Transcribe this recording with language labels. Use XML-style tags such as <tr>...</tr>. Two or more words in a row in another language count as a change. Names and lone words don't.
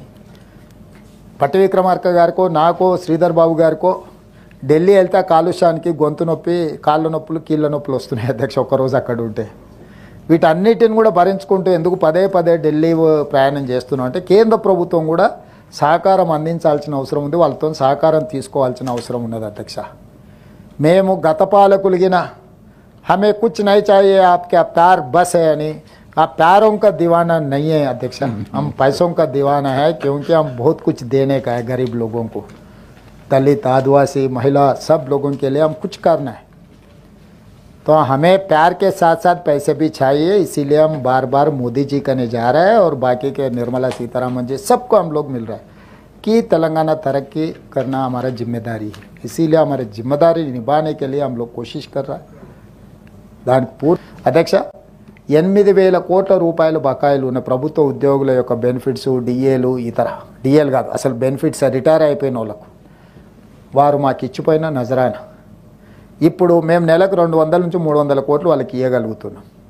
<te>పట్టి విక్రమార్క గారికో నాకో శ్రీధర్ బాబు గారికో ఢిల్లీ వెళ్తే కాలుష్యానికి గొంతు నొప్పి, కాళ్ళ నొప్పులు, కీళ్ళ నొప్పులు వస్తున్నాయి అధ్యక్ష ఒక్కరోజు అక్కడ ఉంటే. వీటన్నిటిని కూడా భరించుకుంటూ ఎందుకు పదే పదే ఢిల్లీ ప్రయాణం చేస్తున్నాం అంటే కేంద్ర ప్రభుత్వం కూడా సహకారం అందించాల్సిన అవసరం ఉంది, వాళ్ళతో సహకారం తీసుకోవాల్సిన అవసరం ఉన్నది అధ్యక్ష. మేము గత పాలకులిగిన</te> <hi>हमे कुछ नहीं चाहिए आपके प्यार बस है అని, ఆ प्यारों का दीवाना नहीं है अध्यक्ष, हम पैसों का दीवाना है क्योंकि हम बहुत कुछ देने का है गरीब लोगों को, दलित, आदिवासी, महिला, सब लोगों के लिए हम कुछ करना है. तो हमें प्यार के साथ साथ पैसे भी चाहिए, इसीलिए हम बार बार मोदी जी करने जा रहे हैं और बाकी के निर्मला सीतारामन जी सबको हम लोग मिल रहे हैं कि तेलंगाना तरक्की करना हमारा जिम्मेदारी है, इसीलिए हमारी जिम्मेदारी निभाने के लिए हम लोग कोशिश कर रहा है.</hi> <te>దానికి అధ్యక్ష 8,000 కోట్ల రూపాయలు బకాయిలు ఉన్న ప్రభుత్వ ఉద్యోగుల యొక్క బెనిఫిట్స్, డిఏలు, ఇతర డిఏలు కాదు అసలు బెనిఫిట్స్ రిటైర్ అయిపోయిన వాళ్ళకు వారు మాకు ఇచ్చిపోయిన నజరానా. ఇప్పుడు మేము నెలకు 200 నుంచి 300 కోట్లు వాళ్ళకి ఇవ్వగలుగుతున్నాం.</te>